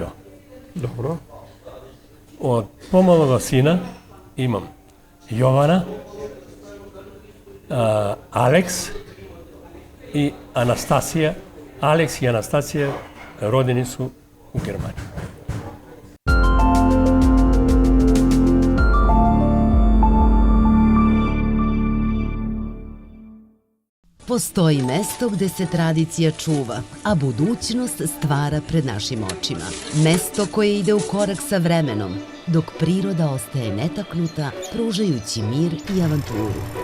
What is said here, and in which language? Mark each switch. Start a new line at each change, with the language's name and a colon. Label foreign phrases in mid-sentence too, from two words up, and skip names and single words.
Serbian: Добро. Од помалога сина имам Јована, Алекс и Анастасија. Алекс и Анастасија родени су у Германија. Postoji mesto gde se tradicija čuva, a budućnost stvara pred našim očima. Mesto koje ide u korak sa vremenom, dok priroda ostaje netaknuta, pružajući mir i avanturu.